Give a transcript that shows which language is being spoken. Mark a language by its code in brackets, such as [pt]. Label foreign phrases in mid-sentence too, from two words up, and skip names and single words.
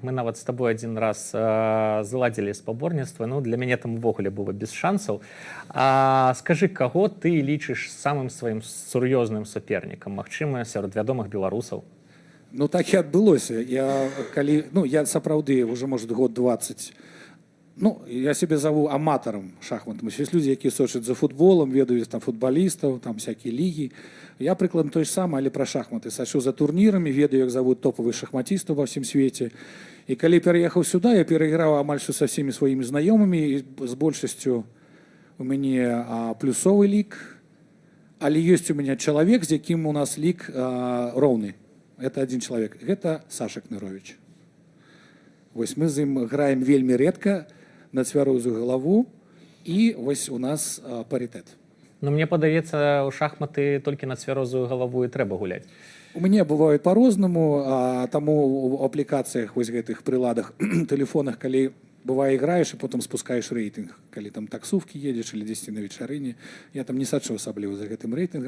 [be] Мы нават з табой адзін раз заладзілі спаборніцтва. Ну, для мяне там увогуле было без шансаў. Скажы, каго ты лічыш самым сваім сур'ёзным супернікам, магчыма, сярод вядомых беларусаў? Ну, так і адбылося. Я сапраўды [ru] уже, может, [be] год 20. Ну, я [ru] себе зову [be] аматарам шахматам. [ru] Есть люди, [be] якія сочаць за футболом, ведаюць там футболістаў, там всякие лігі. Я прыкладна той ж самы, але пра шахматы. Сачу за турнірамі, ведаю, як завуць топовых шахматістаў ва ўсім свеце. І калі пераехаў сюда, я перайграў амаль што са всеми сваімі знаёмымі, і з большасцю у мяне плюсовы лік, але ёсць у мяне чалавек, з якім у нас лік роўны. [ru] Это один человек. Это Саша Кнырович. [be] Вось мы з ім граем вельмі рэдка на цвярозую галаву, і вось у нас парітэт. Ну, мне падаецца, у шахматы толькі на цвярозую галаву і трэба гуляць. У мяне бываюць па-рознаму, таму ў аплікацыях, вось гэтых прыладах, тэлефонах, калі бывае іграеш і потым спускаеш рэйтынг, калі там таксувкі едзеш или дзесьці на вечарыне, я там не сачу асабліва за гэтым рэйтынгам.